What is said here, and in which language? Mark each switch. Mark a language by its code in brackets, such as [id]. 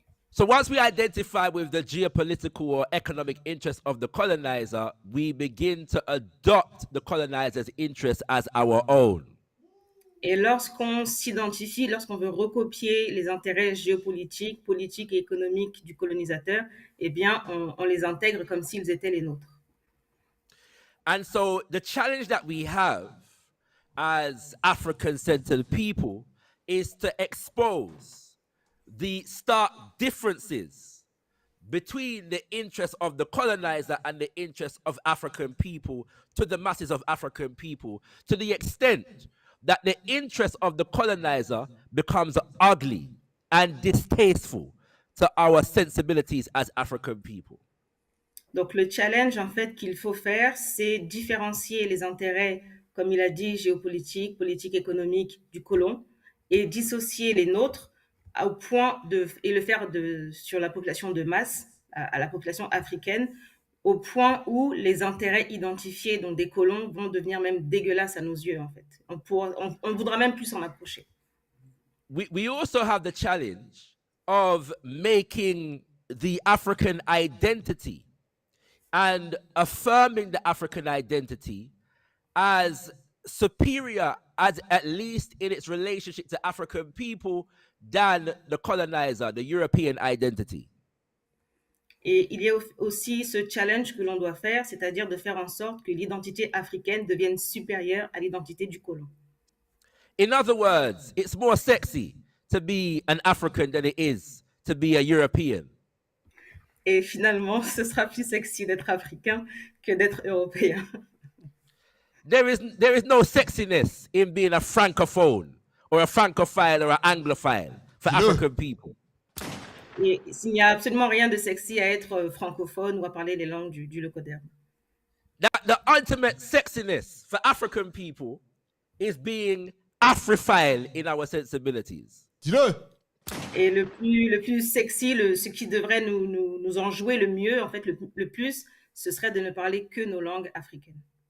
[en] So once we identify with the geopolitical or economic interests of the colonizer, we begin to adopt the colonizer's interests as our own. [fr] Et lorsqu'on s'identifie, lorsqu'on veut recopier les intérêts géopolitiques, politiques et économiques du colonisateur, eh bien, on les intègre comme s'ils étaient les nôtres. [en] And so the challenge that we have as African-centered people is to expose the stark differences between the interests of the colonizer and the interests of African people to the masses of African people, to the extent that the interest of the colonizer becomes ugly and distasteful to our sensibilities as African people. [fr] Donc le challenge en fait qu'il faut faire, c'est différencier les intérêts, comme il a dit, géopolitiques, politiques, économiques du colon, et dissocier les nôtres au point et le faire sur la population de masse, à la population africaine, au point où les intérêts identifiés donc des colons vont devenir même dégueulasses à nos yeux en fait. On voudra même plus s'en approcher. [en] We also have the challenge of making the African identity and affirming the African identity as superior, as at least in its relationship to African people, than the colonizer, the European identity. [fr] Et il y a aussi ce challenge que l'on doit faire, c'est-à-dire de faire en sorte que l'identité africaine devienne supérieure à l'identité du colon. [en] In other words, it's more sexy to be an African than it is to be a European. [fr] Et finalement, ce sera plus sexy d'être africain que d'être européen. [en] There is no sexiness in being a francophone or a francophile or an anglophile for African people. [fr] Et il n'y a absolument rien de sexy à être francophone ou à parler les langues du locoderme. [en] The ultimate sexiness for African people is being Afrophile in our sensibilities. [fr] Dis-le. Et le plus sexy, ce qui devrait nous en jouer le mieux, en fait, le plus, ce serait de ne parler que nos langues africaines.